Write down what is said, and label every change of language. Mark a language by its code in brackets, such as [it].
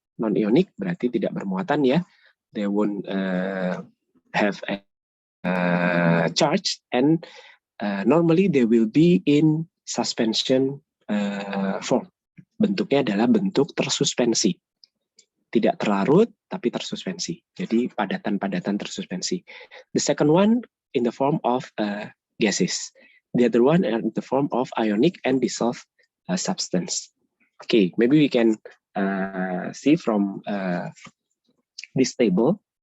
[id] Non-ionic berarti tidak bermuatan ya. [en] They won't have a charge, and normally they will be in suspension form. [id] Bentuknya adalah bentuk tersuspensi. Tidak terlarut, tapi tersuspensi. Jadi padatan-padatan tersuspensi. [en] The second one in the form of gases. The other one in the form of ionic and dissolved substance. Okay, maybe we can see from this table.